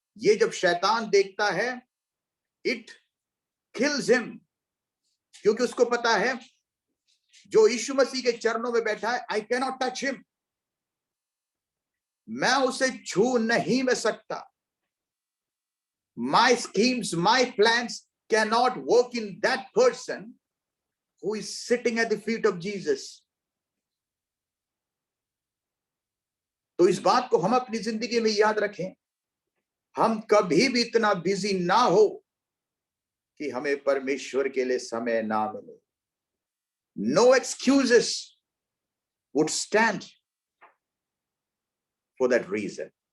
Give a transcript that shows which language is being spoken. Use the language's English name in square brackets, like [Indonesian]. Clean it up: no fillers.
[Hindi] ये जब शैतान देखता है, [English] It kills him. [Hindi] क्योंकि उसको पता है जो यीशु मसीह के चरणों में बैठा है, [English] I can not touch him, [Hindi] मैं उसे छू नहीं मैं सकता। [English] My schemes, my plans cannot work in that person who is sitting at the feet of Jesus. [Hindi] तो इस बात को हम अपनी जिंदगी में याद रखें। हम कभी भी इतना बिजी ना हो कि हमें परमेश्वर के लिए समय ना मिले। [English] No excuses would stand for that reason.